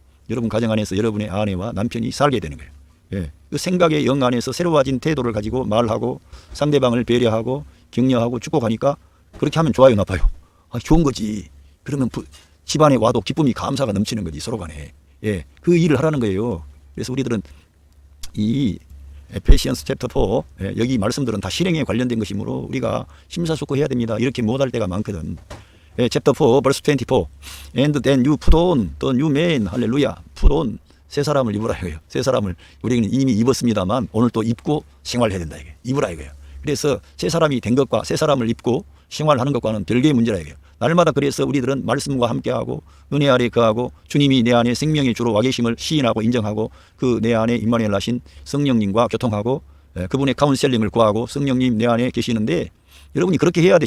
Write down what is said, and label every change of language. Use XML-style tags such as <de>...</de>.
<ko>여러분 가정 안에서 여러분의 아내와 남편이 살게 되는 거예요. 그 생각의 영 안에서 새로워진 태도를 가지고 말하고 상대방을 배려하고 격려하고 축복하니까 그렇게 하면 좋아요, 나빠요? 좋은 거지. 그러면 집안에 와도 기쁨이 감사가 넘치는 거지 서로 간에. 그 일을 하라는 거예요. 그래서 우리들은 이 에페시언스 챕터 4 여기 말씀들은 다 실행에 관련된 것이므로 우리가 심사숙고해야 됩니다. 이렇게 못할 때가 많거든.</ko> <en>챕터 4 verse 24 and then you put on the new man.</en> <ko>할렐루야.</ko> <en>put on</en> <ko>새 사람을 입으라 이거예요. 새 사람을 우리는 이미 입었습니다만 오늘 또 입고 생활해야 된다 이게. 입으라 이거예요. 그래서 새 사람이 된 것과 새 사람을 입고 생활하는 것과는 별개의 문제라 이거예요. 날마다 그래서 우리들은 말씀과 함께하고 은혜 아래 거하고 주님이 내 안에 생명의 주로 와 계심을 시인하고 인정하고 그 내 안에 임마누엘 하신 성령님과 교통하고 그분의 카운셀링을 구하고 성령님 내 안에 계시는데 여러분이 그렇게 해야 돼.</ko>